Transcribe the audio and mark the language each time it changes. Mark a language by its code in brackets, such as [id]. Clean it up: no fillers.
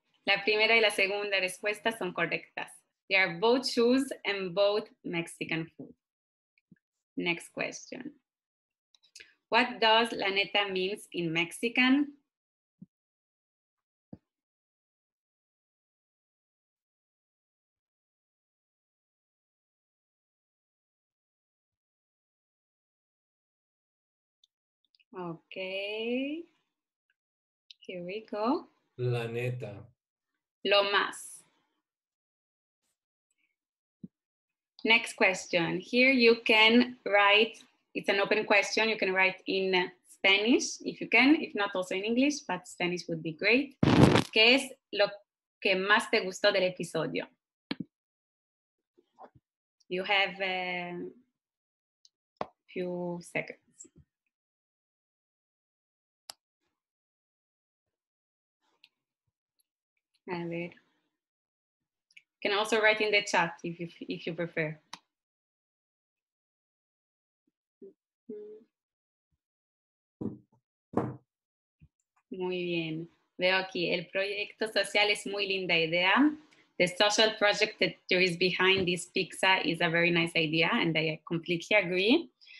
[es] La primera y la segunda respuesta son correctas. [en] They are both shoes and both Mexican food. Next question. What does la neta means in Mexican? Okay. Here we go. [es] La neta. Lo más. [en] Next question. Here you can write, it's an open question. You can write in Spanish if you can, if not also in English, but Spanish would be great. [es] ¿Qué es lo que más te gustó del episodio? [en] You have a few seconds. [es] A ver. [en] You can also write in the chat if you prefer. [es] Muy bien. Veo aquí, el proyecto social es muy linda idea. [en] The social project that there is behind this pizza is a very nice idea, and I completely agree.